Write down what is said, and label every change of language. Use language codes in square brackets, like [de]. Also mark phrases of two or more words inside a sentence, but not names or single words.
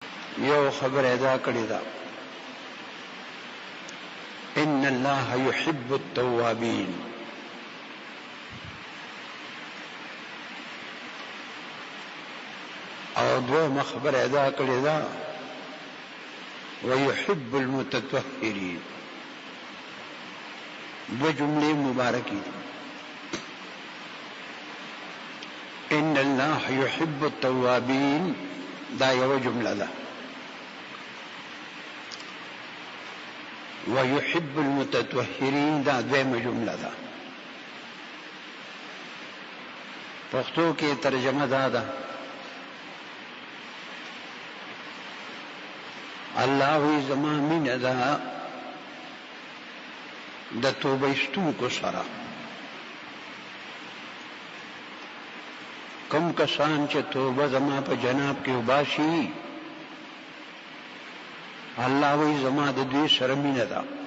[ps] یو خبر ادا کړی دا [ar] ان الله يحب التوابين [ps] او دوه خبر ادا کړی دا [ar] ويحب المتطهرين [ur] دو جملے مبارکی [ar] ان الله يحب التوابين [ps] دا یو جمله ده [ar] ويحب المتطهرين [ps] دا دویمه جمله ده پښتو کې ترجمه دا ده الله وی زما مینه ده د توبه استونکو سره کم کسان چې توبه زما په جناب کې وباسي الله وی زما د دې سره مینه ده